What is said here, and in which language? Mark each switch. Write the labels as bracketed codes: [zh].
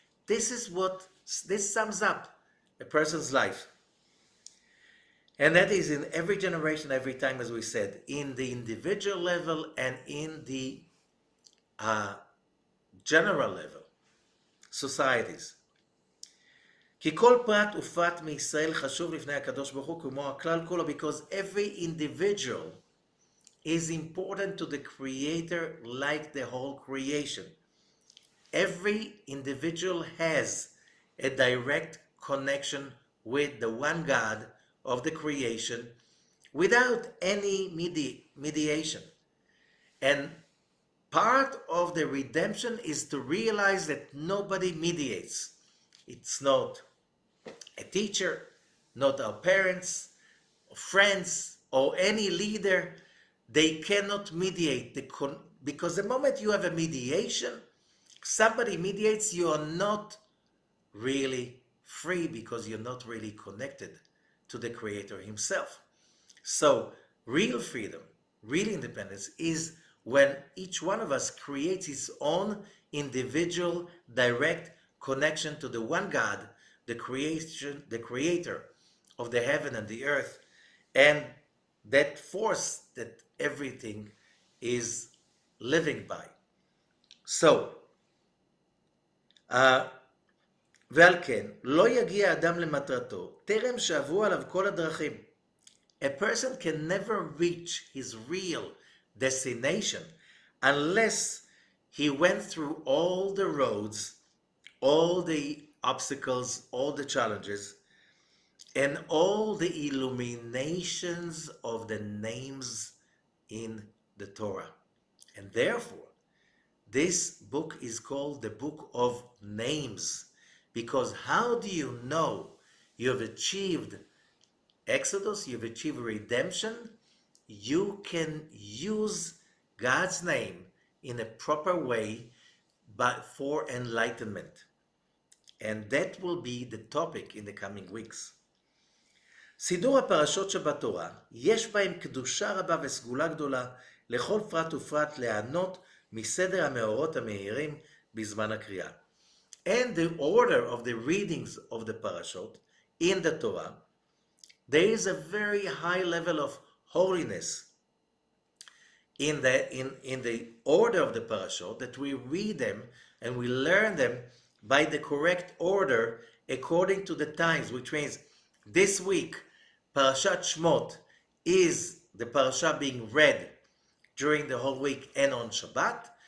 [en] This sums up a person's life. And that is in every generation, every time, as we said, in the individual level and in the general level, societies. [he] כי כל פרט ופרט מישראל חשוב לפני הקדוש ברוך הוא כמו הכלל כולו, [en] because every individual is important to the Creator like the whole creation. Every individual has a direct connection with the one God of the creation without any mediation. And part of the redemption is to realize that nobody mediates. It's not a teacher, not our parents, or friends, or any leader. They cannot mediate because the moment you have a mediation, somebody mediates, you are not really free because you're not really connected to the Creator Himself. So real freedom, real independence is when each one of us creates his own individual direct connection to the one God, the Creator of the heaven and the earth, and that force that everything is living by. [he] So, ועל כן, לא יגיע אדם למטרתו, טרם שעברו עליו כל הדרכים. [en] A person can never reach his real destination unless he went through all the roads, all the obstacles, all the challenges, and all the illuminations of the names in the Torah. And therefore, this book is called the Book of Names, because how do you know you have achieved Exodus, you've achieved redemption? You can use God's name in a proper way but for enlightenment. And that will be the topic in the coming weeks. [he] סידור הפרשות שבתורה, יש בהם קדושה רבה וסגולה גדולה לכל פרט ופרט ליהנות מסדר המאורות המאירים בזמן הקריאה. [en] And the order of the readings of the parashot in the Torah, there is a very high level of holiness in the order of the parashot, that we read them and we learn them by the correct order according to the times, which means this week Parashat Shemot is the parasha being read during the whole week and on Shabbat.